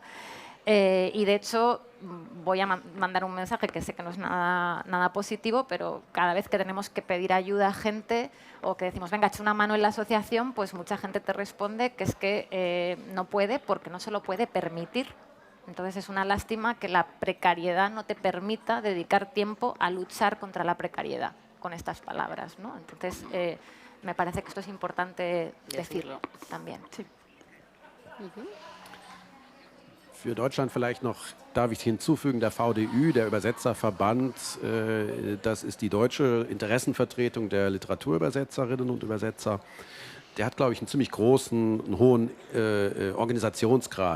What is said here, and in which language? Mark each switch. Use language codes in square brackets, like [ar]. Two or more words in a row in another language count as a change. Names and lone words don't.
[es] Y de hecho voy a mandar un mensaje que sé que no es nada positivo, pero cada vez que tenemos que pedir ayuda a gente o que decimos, venga, echa una mano en la asociación, pues mucha gente te responde que es que no puede porque no se lo puede permitir. Entonces es una lástima que la precariedad no te permita dedicar tiempo a luchar contra la precariedad, con estas palabras, ¿no? Entonces me parece que esto es importante decirlo también. Sí. [de] Für Deutschland vielleicht noch, darf ich hinzufügen, der VDÜ, der Übersetzerverband, das ist die deutsche Interessenvertretung der Literaturübersetzerinnen und Übersetzer. Der hat, glaube ich, einen ziemlich großen, einen hohen Organisationsgrad.